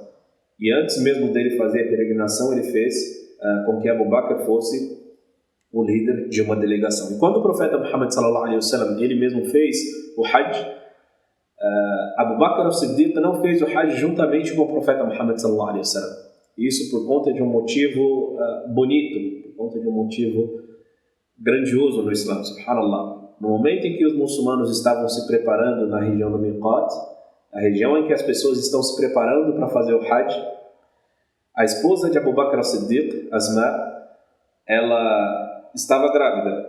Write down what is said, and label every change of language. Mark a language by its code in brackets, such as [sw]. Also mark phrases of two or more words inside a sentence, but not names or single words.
[pt] E antes mesmo dele fazer a peregrinação, ele fez com que Abu Bakr fosse o líder de uma delegação. E quando o profeta Muhammad [ar] صلى الله عليه وسلم [pt] ele mesmo fez o Hajj, Abu Bakr as-Siddiq não fez o Hajj juntamente com o profeta Muhammad [ar] صلى الله عليه وسلم. [pt] Isso por conta de um motivo bonito, por conta de um motivo grandioso no Islã, subhanallah. No momento em que os muçulmanos estavam se preparando na região do Miqat, a região em que as pessoas estão se preparando para fazer o Hajj, a esposa de Abu Bakr as-Siddiq, Asma, ela estava grávida.